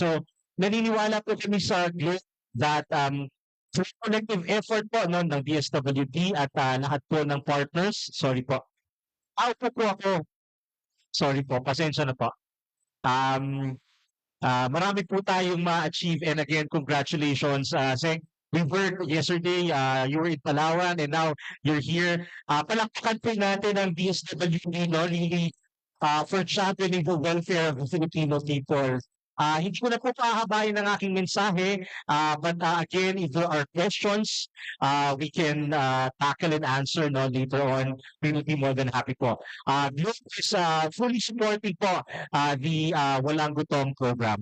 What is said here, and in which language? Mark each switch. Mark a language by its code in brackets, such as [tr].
[tl] So, naniniwala po kami sa Globe [en] that through collective effort [tl] po no, ng DSWD at lahat po ng partners, sorry po. Po ako. Sorry po, pasensya na po. Marami po tayong ma-achieve [en] and again, congratulations. We were yesterday, you were in Palawan and now you're here. [tl] Palakpakan po natin ang DSWD, no? [en] Really, for championing the welfare of the Filipino people. [tl] Hindi ko na po pahabayin ang aking mensahe, [en] but again, if there are questions, we can tackle and answer no, later on. We will be more than happy po. Globe is fully supporting po the Walang Gutom program.